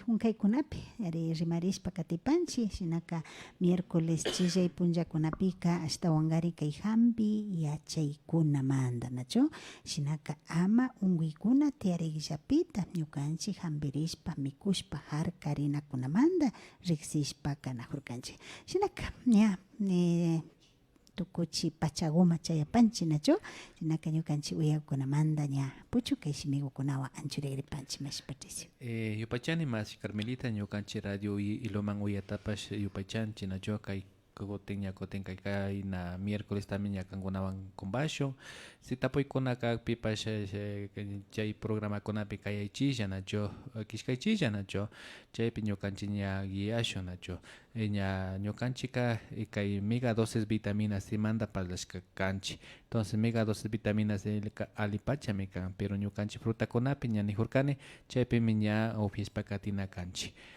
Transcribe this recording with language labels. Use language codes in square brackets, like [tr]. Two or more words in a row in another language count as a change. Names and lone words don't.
[qu] hunkaykunapi ari rimarishpa katipanchik shinaka miércoles chillay punllakunapika hasta wangari kay hampi yachaykunamanta nacho shinaka ama unkuykuna tiyarikllapita ñukanchik hampirishpa mikushpa harkarinakunamanta riksishpa kanakujurkanchik shinaka ña tukuchi pachaguma chayapanchik nacho shinaka ñukanchik uyakunamanta ña puchukay shimikukunawan anchurikripanchik mashi Patricio. Yupachani mas Carmelita ñukanchik radio iloman uyatapash yupachanchik nacho kay koten kay na miércoles también ñakankunawan conversación si tapuykunaka pipash chay programa kunapi kayaychilla nacho kishkaychilla nacho chaypi ñukanchik ña guiashun nacho ña ñukanchika kay [es] mega dosis vitaminas C [qu] manda parlashka kanchik [es] entonces mega dosis vitaminas C [qu] alipachami kan pero ñukanchik frutakunapi ña nijurkani chaypimi ña upiashpa katina kanchik